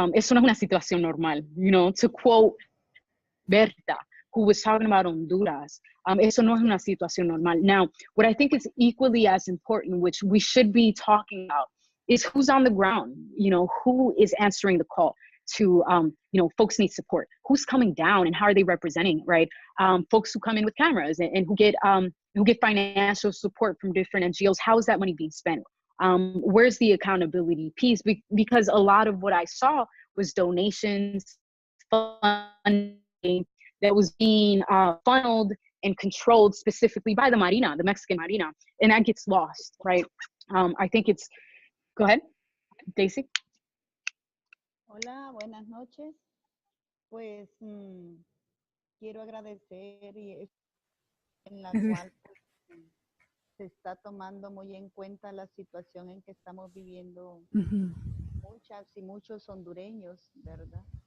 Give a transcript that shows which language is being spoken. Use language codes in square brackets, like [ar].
[es] Eso no es una situación normal, [en] you know, to quote Berta, who was talking about Honduras, [es] eso no es una situación normal. [en] Now, what I think is equally as important, which we should be talking about, is who's on the ground, you know, who is answering the call to, you know, folks need support. Who's coming down and how are they representing, right? Folks who come in with cameras and who get financial support from different NGOs. How is that money being spent? Where's the accountability piece? Because a lot of what I saw was donations, funding that was being funneled and controlled specifically by the Marina, the Mexican Marina, and that gets lost, right? I think it's, go ahead, Daisy. [es] Hola, buenas noches. Pues quiero agradecer y en la cual pues, se está tomando muy en cuenta la situación en que estamos viviendo muchas y muchos hondureños, ¿verdad?